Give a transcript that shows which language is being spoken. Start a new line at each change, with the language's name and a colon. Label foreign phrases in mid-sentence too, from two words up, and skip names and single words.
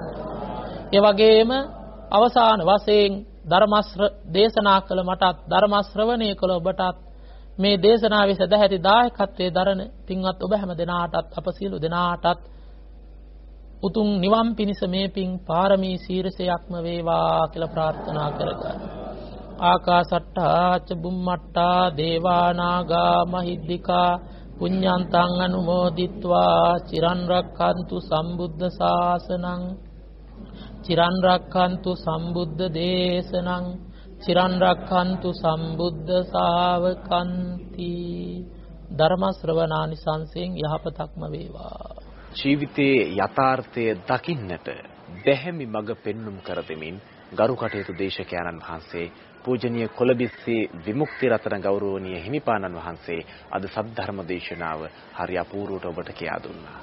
Sinhala: ඒ වගේම අවසාන වශයෙන් ධර්ම දේශනා කළ මටත් ධර්ම ශ්‍රවණය කළ ඔබටත් මේ දේශනාවේ සදැහැති දායකත්වයේ දරන පින්වත් ඔබ හැම දෙනාටත් අප සියලු දෙනාටත් උතුම් නිවන් පිණිස මේ පින් පාරමී සීරසයක්ම වේවා කියලා ප්‍රාර්ථනා කරගන්න.
Pali: ආකාසට්ටා ච බුම්මට්ටා දේවා නාග මහිද්దికා පුඤ්ඤන්තං අනුමෝදිත්වා චිරන් රක්ඛන්තු සම්බුද්ධ ශාසනං චිරන් රක්ඛන්තු සම්බුද්ධ දේශනං චිරන් රක්ඛන්තු සම්බුද්ධ ශාවකන්ති.
Sinhala: ධර්ම ශ්‍රවණානිසංසයෙන් යහපතක්ම වේවා. ජීවිතයේ යථාර්ථය දකින්නට දැහැමි මඟ පෙන්눔 කර දෙමින් ගරු කටයුතු දේශකයන්න් වහන්සේ පූජනීය කොළඹිස්සේ විමුක්ති රතන ගෞරවනීය හිමිපාණන් වහන්සේ අද සද්ධර්ම දේශනාව හරි අපූර්වට ඔබට කියා දුන්නා.